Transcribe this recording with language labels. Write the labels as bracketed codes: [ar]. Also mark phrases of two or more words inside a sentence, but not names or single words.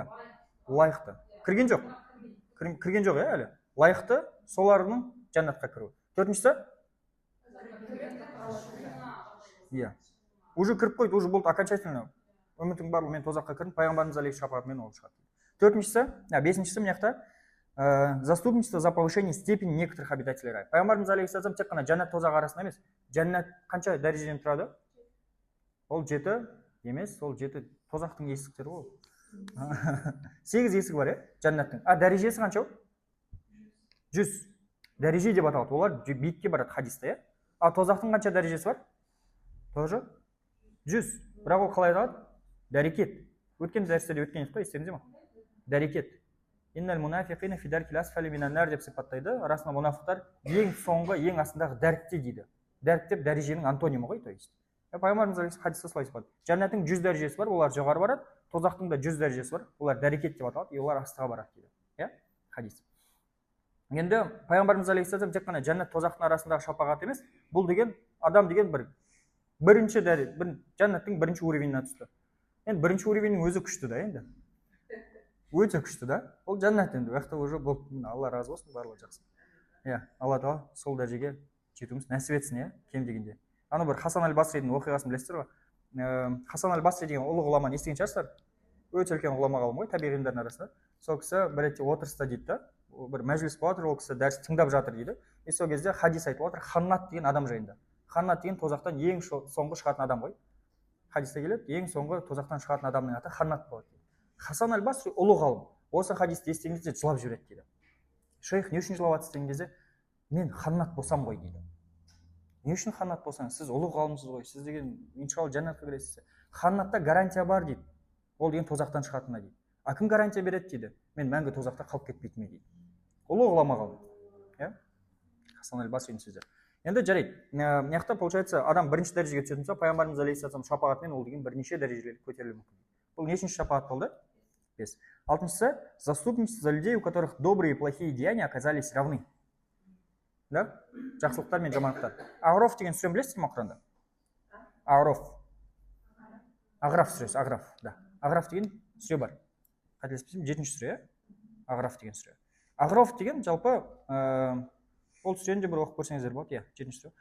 [kk] Лайықты. Кірген жоқ. Кірген жоқ, әлі. Лайықты солардың жәннатқа кіру. Төртіншісі? Иә. Уже кіріп қойды, уже болды окончательно. Үмітің барлығы мен тозаққа кірдім, пайғамбарымыз алейхиссалам шапағатымен ол шығады. Төртіншісі, бесіншісі мына жақта [ru] заступничество за повышение степени некоторых обитателей рая. [kk] Пайғамбарымыз алейхиссалам тек қана жәннат тозақ арасында емес, жәннат қанша дәрежеден тұрады? Ол 7 емес, ол 7 тозақтың есіктері ғой. 8 есігі бар, жәннаттың. Дәрежесі қанша? 100 дәреже деп аталады. Олар биікке барады хадисте. Тозақтың қанша дәрежесі бар? Тоже 100. Бірақ ол қалай аталады? Дәрекет. Өткен дәрістерде өткен еді ғой, естеріңізде ме? Дәрекет. [ar] إن المنافقين في الدرك الأسفل من النار [kk] деп сипаттайды. Арасында мұнафықтар ең соңғы, ең астындағы дәрікте дейді. Дәрік деп дәреженің антонимі ғой, [ru] то есть. [kk] Пайғамбарымыз хадисте солай сипаттайды. Жәннаттың 100 дәрежесі бар, олар жоғары барады. Тозақтың да 100 дәрежесі бар, олар дәрекет деп аталады, олар астыға барады дейді. Хадис. Енді пайғамбарымыз алейхиссалам тек қана жәннат тозақтың арасындағы шапағат емес, бұл деген адам деген бірінші жәннаттың бірінші уровеніне түсті. Енді бірінші уровеннің өзі күшті да, енді. Өте күшті да. Ол жәннат енді. Уақытта уже болды. Алла разы болсын, барлығы жақсы. Алла тағала сол дәрежеге жетуіміз нәсіп етсін, кем дегенде. Бір Хасан аль-Басридің оқиғасын білесіздер ғой. Хасан аль-Басри деген ұлы ғұламаны естіген шығарсыздар. Өте үлкен ғұлама ғалым ғой, табиғи ғылымдардың арасында. Сол кісі бір ретте отырыста дейді да, бір мәжіліс болып жатыр, ол кісі дәріс тыңдап жатыр дейді. Сол кезде хадис айтылып жатыр Ханнат деген адам жайында. Ханнат деген тозақтан ең соңғы шығатын адам ғой. Хадисте келеді, ең соңғы тозақтан шығатын адамның аты Ханнат болады. Хасан аль-Басри ұлы ғалым. Осы хадисті естіген кезде жылап жібереді дейді. Шейх, не үшін жылап жатсыз деген кезде, мен Ханнат болсам ғой дейді. Не үшін Ханнат болсаңыз, сіз ұлы ғалымсыз ғой, сіз деген иншалла жәннатқа кіресіз. Ханнатта гарантия бар дейді. Ол деген тозақтан шығатынына дейді. Кім гарантия береді дейді? Мен мәңгі тозақта қалып кетпейтіме дейді. Ұлы ғұлама ғалым. Хасан аль-Басридің сөзі. Енді жарайды. Мына жақта получается адам бірінші дәрежеге түсетін болса, пайғамбарымыз алейхиссалам шапағатымен ол деген бірнеше дәрежелерге көтерілуі мүмкін. Бұл нешінші шапағат болды? 5. Алтыншысы, [ru] заступничество за людей, у которых добрые и плохие деяния оказались равны. [kk] Да? Жақсылықтар мен жамандықтар. Ағраф деген сүрені білесіздер ме Құранда? Ағраф сүресі, Ағраф, да. Ағраф деген сүре бар. Қателеспесем, 7-ші сүре, Ағраф деген сүре. Ағраф деген жалпы ол сүрені де бір оқып көрсеңіздер болады, 7-ші сүре.